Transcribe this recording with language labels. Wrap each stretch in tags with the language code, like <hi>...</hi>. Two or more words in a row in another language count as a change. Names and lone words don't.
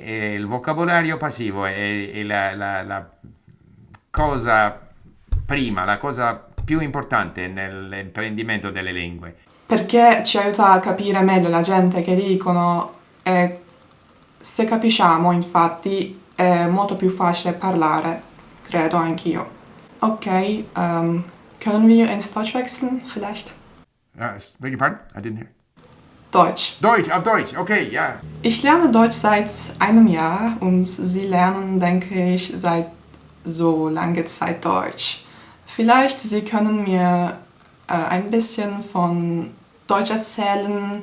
<it>il vocabolario passivo è la cosa prima, la cosa più importante nell'apprendimento delle lingue. Perché ci aiuta a capire meglio la gente che dicono e se capisciamo, infatti, è molto più facile parlare, credo anch'io.</it> <de>Ok, können wir ins Deutsch wechseln, vielleicht?</de> <en>Beg your pardon? I didn't hear.</en> <de>Deutsch. Deutsch, auf Deutsch, okay, ja. Ich lerne Deutsch seit einem Jahr und Sie lernen, denke ich, seit so langer Zeit Deutsch. Vielleicht Sie können mir ein bisschen von Deutsch erzählen.</de>